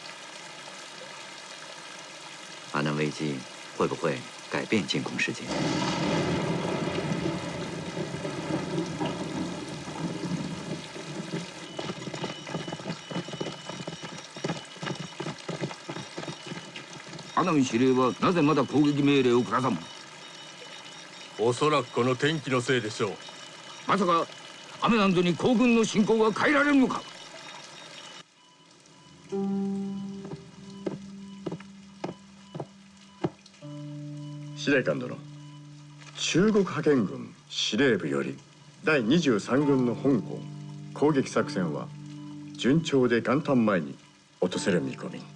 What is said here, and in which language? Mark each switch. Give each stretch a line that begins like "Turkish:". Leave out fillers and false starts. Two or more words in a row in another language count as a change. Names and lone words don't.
Chinese: 阿南危机会不会改变进攻时间？
Japanese: 阿南司令はなぜまだ攻撃命令を下さん？おそらくこの天気のせいでしょう。まさか雨なんぞに皇軍の侵攻が変えられるのか？司令官殿、中国派遣軍司令部より第23軍の香港攻撃作戦は順調で元旦前に落とせる見込み。